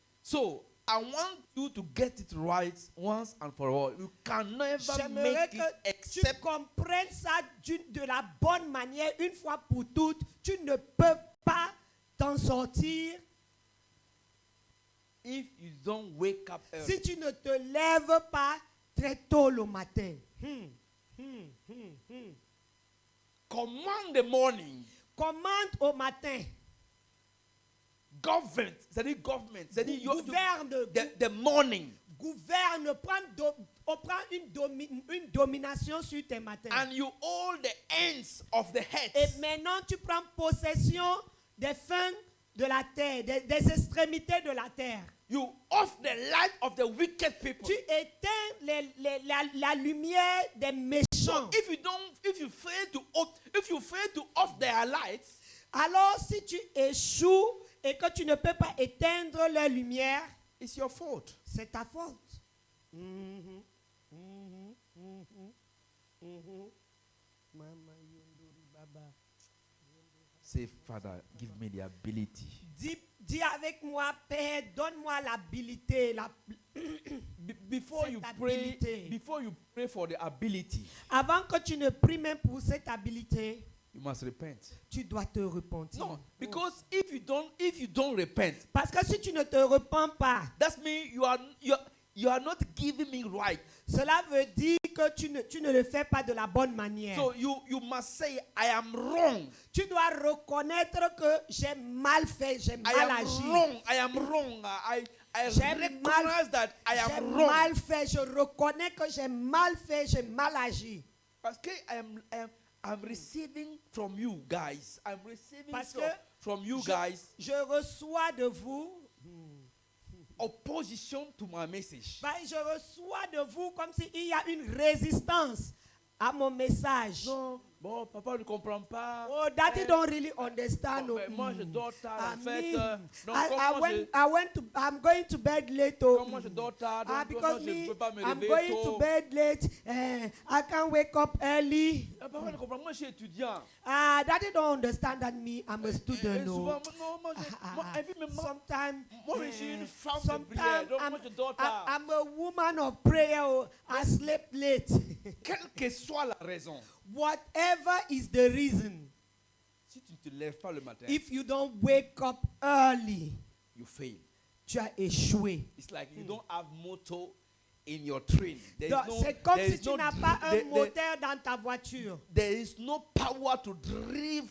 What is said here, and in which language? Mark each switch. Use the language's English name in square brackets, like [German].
[English] So I want you to get it right once and for all. You can never [French] J'aimerais [English] make [French] que [English] it [French] tu [English] except [French] comprennes ça de la bonne manière, une fois pour toutes. Tu ne peux pas t'en sortir [English] if you don't wake up early. [French] si tu ne te lèves pas très tôt le matin. [English] Command the morning. [French] Commande au matin. Government, c'est-à-dire government, c'est-à-dire Gouverne, [English] the morning. [French] gouverne, prend une domination sur tes matins. [English] And you hold the ends of the head. [French] Et maintenant, tu prends possession des fins de la terre, des extrémités de la terre. [English] You off the light of the wicked people. [French] Tu éteins la lumière des méchants. [English] So if you fail to off their lights, [French] Alors, si tu échoues et que tu ne peux pas éteindre leur lumière, [English] it's your fault. [French] c'est ta faute. [English] Say, Father, give me the ability. [French] Dis avec moi, Père, donne-moi l'habilité. [English] Before you [French] Cette [English] pray, [French] habilité. [English] before you pray for the ability, [French] Avant que tu ne pries même pour cette habilité, [English] you must repent. [French] tu dois te repentir. [English] No, because if you don't repent, [French] Parce que si tu ne te repens pas, [English] that means you are not giving me right. [French] cela veut dire que tu ne le fais pas de la bonne manière. [English] So you must say, I am wrong. [French] Tu dois reconnaître que j'ai mal fait, j'ai [English] I [French] mal [English] am [French] agi. [English] wrong. I am wrong. I [French] J'ai [English] recognize that I [French] J'ai [English] am wrong. [French] mal fait, je reconnais que j'ai mal fait, j'ai mal agi. Parce que [English] I'm receiving from you guys. I'm receiving [French] Parce que [English] from you guys [French] Je reçois de vous, [English] opposition to my message. [French] je reçois de vous comme s'il y a une résistance à mon message. Non, bon, papa ne comprend pas. [English] Oh, daddy don't really understand. [French] Bon, moi, je dors tard, en fait. Donc, [English] I'm going to bed late. [French] comme moi, je dors tard, donc [English] Because [French] moi, je ne [English] me, [French] peux pas me [English] I'm [French] réveiller [English] going to [French] tôt. [English] bed late. I can't wake up early. [French] Papa ne comprend pas, moi, je suis étudiant. [English] Daddy don't understand that me, I'm a [French] Et [English] student. [French] souvent, non, moi, et puis même moi, [English] Sometimes, [French] moi, je suis une femme de prière, donc moi, je dors tard. [English] I'm a woman of prayer. I slept late. [French] Quelle que soit la raison, [English] Whatever is the reason, [French] si tu ne te lèves pas le matin, [English] if you don't wake up early, you fail. [French] tu as échoué. [English] It's like you don't have motor in your train. [French] C'est comme si tu n'as pas un moteur dans ta voiture. [English] There is no power to drive.